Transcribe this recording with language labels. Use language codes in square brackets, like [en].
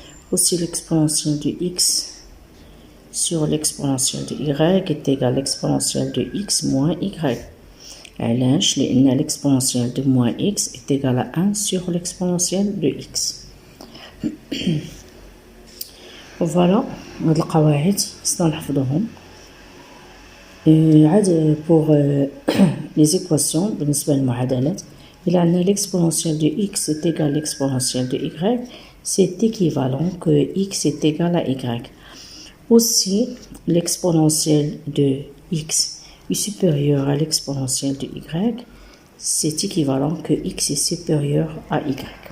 [fr] Aussi l'exponentielle de x sur l'exponentielle de y est égale à l'exponentielle de x moins y. [ar] علاش؟ لأن [fr] l'exponentielle de moins x est égale à 1 sur l'exponentielle de x. [ar] Voilà هاد القواعد خصنا نحفظوهم. عاد [fr] pour les équations [ar] بالنسبة للمعادلات إلا عندنا [fr] l'exponentielle de x est égal à l'exponentielle de y, c'est équivalent que x est égal à y. Aussi l'exponentielle de x est supérieur à l'exponentielle de y, c'est équivalent que x est supérieur à y.